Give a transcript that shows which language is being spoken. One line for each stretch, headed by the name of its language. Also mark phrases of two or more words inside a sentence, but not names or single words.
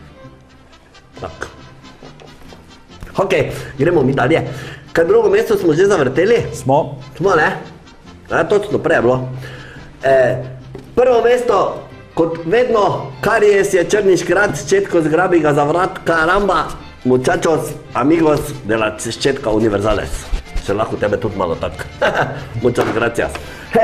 Slovenian: Tak. Ok, gremo mi dalje. Kaj drugo mesto smo že zavrteli? Smo. Smo, ne? Ja, točno, prej je bilo. Prvo mesto, kot vedno, Karies je črni škrat, ščetko zgrabi ga za vrat, karamba,
Spanish: muchachos, amigos de la ščetka univerzales.
Slovenian: Se lahko tebe tudi malo tak.
Spanish: Muchas gracias.